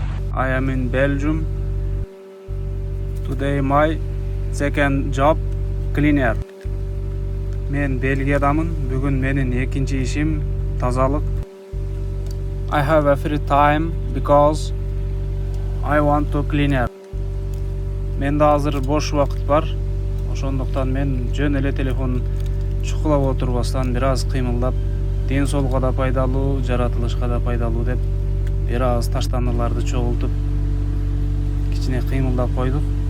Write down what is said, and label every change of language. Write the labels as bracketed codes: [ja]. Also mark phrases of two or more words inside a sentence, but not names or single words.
[en] I am in Belgium. Today my second job cleaner. [ky] Men Belгиядамын. Бүгүн менин экинчи ишим тазалык. [en] I have a free time because I want to cleaner. [ky] Менде азыр бош убакыт бар. Ошондуктан мен жөн эле телефон чукулап отурбастан бир аз кыймылдап, ден соолукка да пайдалуу, жаратылышка да пайдалуу деп бир аз таштандыларды чогултуп кичине кыймылдап койдук.